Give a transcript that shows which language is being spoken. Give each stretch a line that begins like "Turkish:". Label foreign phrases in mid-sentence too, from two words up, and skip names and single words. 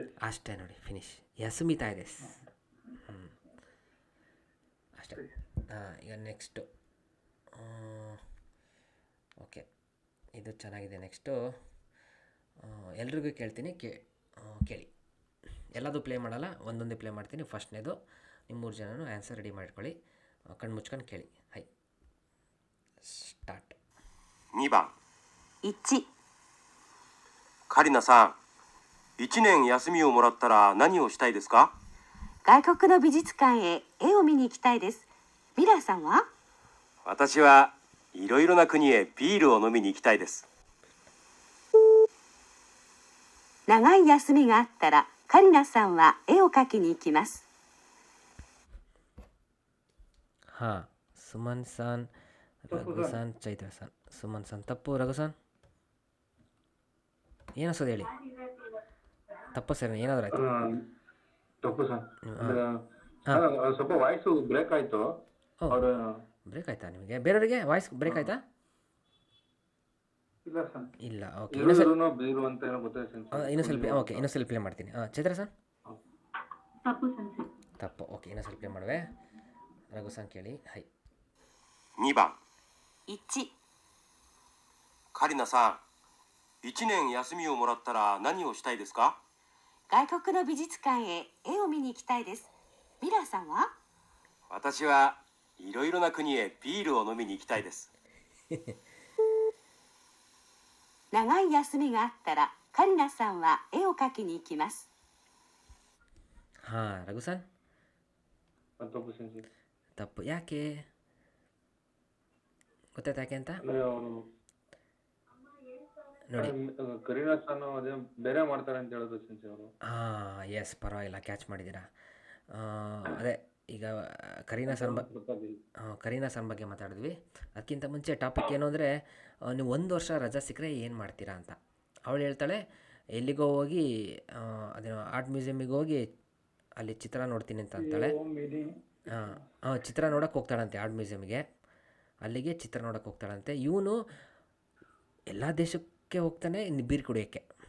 Kannada: ಅಷ್ಟೇ ನೋಡಿ ಫಿನಿಶ್ ಯಸುಮಿತಾ ಇದೆ ಹ್ಞೂ ಅಷ್ಟೇ ಹಾಂ ಈಗ ನೆಕ್ಸ್ಟು ಓಕೆ ಇದು ಚೆನ್ನಾಗಿದೆ ನೆಕ್ಸ್ಟು ಎಲ್ರಿಗೂ ಕೇಳ್ತೀನಿ ಕೇಳಿ ಎಲ್ಲದೂ ಪ್ಲೇ ಮಾಡಲ್ಲ ಒಂದೊಂದೇ ಪ್ಲೇ ಮಾಡ್ತೀನಿ ಫಸ್ಟ್ನೇದು ನಿಮ್ಮ 3 ಜನನೂ
English: answer ready
Kannada: ಮಾಡ್ಕೊಳ್ಳಿ ಕಣ್ಣು ಮುಚ್ಕೊಂಡು ಕೇಳಿ ಹೈ ಸ್ಟಾರ್ಟ್
Japanese: 2 番 1、カリナさん、1年休みをもらったら何をしたいですか？外国の美術館へ絵を見に行きたいです。ミラーさんは？私はいろいろな国へビールを飲みに行きたいです。長い休みがあったらカリナさんは絵を描きに行きます。
Kannada: ಹಾಂ ಸುಮನ್ ಸಾನ್ ರಘು ಸಾನ್ ಚೈತ್ರ ಸಾನ್ ಸುಮನ್ ಸಾನ್ ತಪ್ಪು ರಘು ಸಾನ್ ಏನಿಸೋದು ಹೇಳಿ ತಪ್ಪು ಸರಿ ಏನಾದರೂ ಆಯ್ತು ತಪ್ಪು ಸರ್ ಸ್ವಲ್ಪ
English: voice break
Kannada: ಆಯ್ತು ಅವ್ರು ಬ್ರೇಕ್ ಆಯ್ತಾ ನಿಮಗೆ ಬೇರೆಯವರಿಗೆ
English: voice break
Kannada: ಆಯ್ತಾ ಇಲ್ಲ ಸರ್ ಇಲ್ಲ ಓಕೆ ಬೀರು ಅಂತ ಏನೋ ಗೊತ್ತಾಯ್ತು ಇನ್ನೊಂದ್ಸಲ ಪ್ಲೇ ಮಾಡ್ತೀನಿ ಚೈತ್ರ ಸರ್ ತಪ್ಪು ಸಂಸೆ ತಪ್ಪು ಓಕೆ ಇನ್ನೊಂದ್ಸಲ ಪ್ಲೇ ಮಾಡುವೆ ರಘು ಸಾನ್ ಕೇಳಿ ಹೈ
Japanese: 2 番 1、カリナさん、1年休みをもらったら何をしたいですか？外国の美術館へ絵を見に行きたいです。ミラーさんは？私はいろいろな国へビールを飲みに行きたいです。長い休みがあったらカリナさんは絵を描きに行きます。
Kannada: ಹಾಂ ರಘು ಸಾನ್ ತಪ್ಪು ಸೆನ್ಸಿ ತಪ್ಪು ಯಾಕೆ ಗೊತ್ತಾಯ್ತು ಯಾಕೆ ಅಂತ ಅಂದ್ರೆ ಅವರು ನೋಡಿ ಕರೀನಾ ಸಾನು ಅದೇ ಬೇರೆ ಮಾಡ್ತಾರೆ ಅಂತ ಹೇಳೋದು ಸೆನ್ಸಿ ಅವರು ಹಾಂ ಎಸ್ ಪರವಾಗಿಲ್ಲ ಕ್ಯಾಚ್ ಮಾಡಿದ್ದೀರಾ ಅದೇ ಈಗ ಕರೀನಾ ಸನ್ ಬಗ್ಗೆ ಮಾತಾಡಿದ್ವಿ ಅದಕ್ಕಿಂತ ಮುಂಚೆ ಟಾಪಿಕ್ ಏನು ಅಂದರೆ ನೀವು 1 ವರ್ಷ ರಜಾ ಸಿಕ್ಕರೆ ಏನು ಮಾಡ್ತೀರಾ ಅಂತ ಅವಳು ಹೇಳ್ತಾಳೆ ಎಲ್ಲಿಗೋ ಹೋಗಿ ಅದೇನೋ
English: art museumige
Kannada: ಹೋಗಿ ಅಲ್ಲಿ ಚಿತ್ರ ನೋಡ್ತೀನಿ ಅಂತ ಅಂತಾಳೆ ಹಾಂ ಚಿತ್ರ ನೋಡೋಕೆ ಹೋಗ್ತಾಳಂತೆ
English: art museumige
Kannada: ಅಲ್ಲಿಗೆ ಚಿತ್ರ ನೋಡೋಕೆ ಹೋಗ್ತಾಳಂತೆ ಇವನು ಎಲ್ಲ ದೇಶಕ್ಕೆ ಹೋಗ್ತಾನೆ ಬೀರ್ ಕುಡಿಯೋಕ್ಕೆ